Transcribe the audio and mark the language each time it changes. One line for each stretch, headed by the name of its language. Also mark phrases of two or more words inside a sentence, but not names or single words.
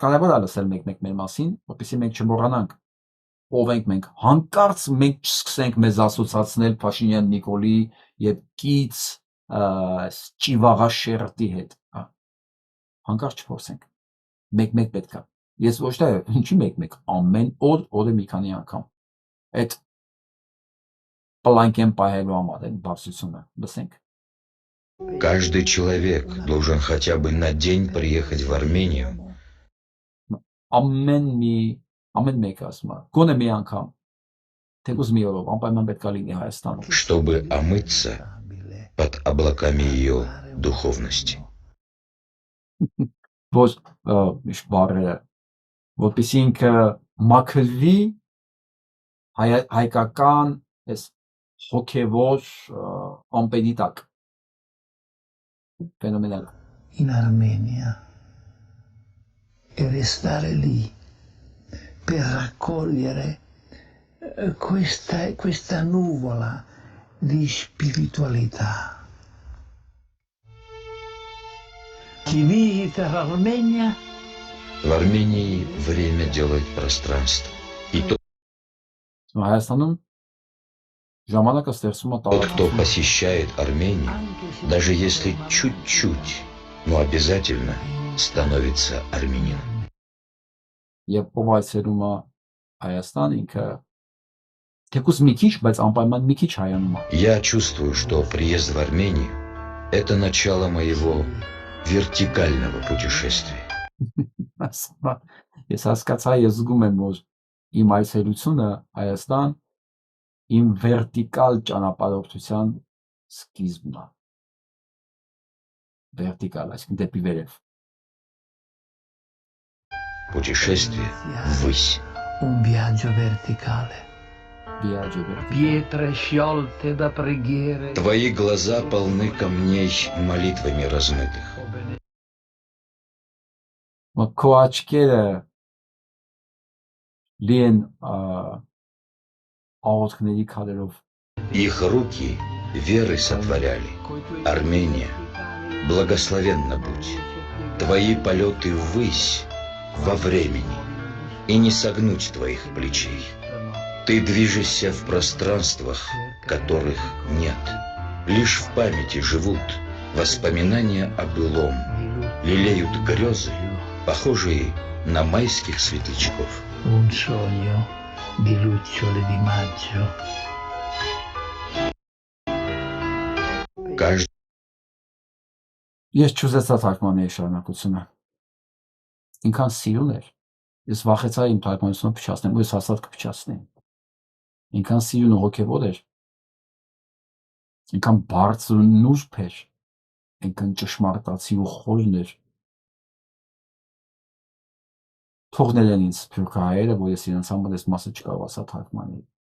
Armenian: կարևոր է լսել մեկ-մեկ մեր մասին, որպեսզի մենք չմոռանանք ով ենք մենք, հանկարծ մենք չսկսենք մեզ ասոցացնել Փաշինյան Նիկոլի եւ կից ճիվաղաշերտի հետ, հանկարծ չփոսենք, մեկ-մեկ պետք է, ես ոչ թե ինչի մեկ-մեկ, ամեն օրը մի քանի անգամ, այդ պլանկեն պահելու համար են բարձությունը, լսենք։
Russian: Каждый человек должен хотя бы на день приехать в Армению.
Armenian: Ամեն մեկ ասում է, գոնե մի անգամ, թեկուզ մի օրով, անպայման պետք է լինի Հայաստանում։
Russian: Чтобы омыться под облаками ее духовности.
Armenian: Որ միշտ բարերը, որպեսզի ինքը մաքրվի հայկական այս հոգևոր ամպերի տակ։ Fenomenal.
Italian: In Armenia e restare lì per raccogliere questa nuvola di spiritualità. Chi visita l'Armenia?
Russian: В Армении время делает пространство. И тот, кто посещает Армению, даже если чуть-чуть, но обязательно становится армянином. Я чувствую, что приезд в Армению – это начало моего вертикального путешествия.
Armenian: Ես հասկացա, ես զգում եմ, որ իմ այցելությունը Հայաստան իմ վերտիկալ ճանապարհորդության սկիզբն է։ Վերտիկալ, այսինքն дեպի վերև։
Russian: Путешествие ввысь.
Italian: Un viaggio verticale. Pietre sciolte da preghiere.
Russian: Твои глаза полны камней молитвами размытых.
Armenian: Քո աչքերը լի են աղոթքների քարերով։
Russian: Их руки верой сотворяли. Армения, благословенна будь. Твои полеты ввысь во времени, и не согнуть твоих плечей. Ты движешься в пространствах, которых нет. Лишь в памяти живут воспоминания о былом. Лелеют грезы, похожие на майских светлячков.
Italian: Un sogno di lucciole di maggio.
Armenian: Ես չուզեցա թարգմանիչ շարունակությունը։ Ինքան սիրուն էր։ Ես վախեցա իմ թարգմանությունը փչացնեմ, ու ես հաստատ կփչացնեի։ Ինքան սիրուն ու հոգևոր էր։ Ինքան բարձր ու նուրբ էր։ Ինքան ճշմարտացի ու խորն էր։ Թողնել են ինձ սփյուռքահայերը, որ ես իրենց համար այս մասը չկարողացա թարգմանել։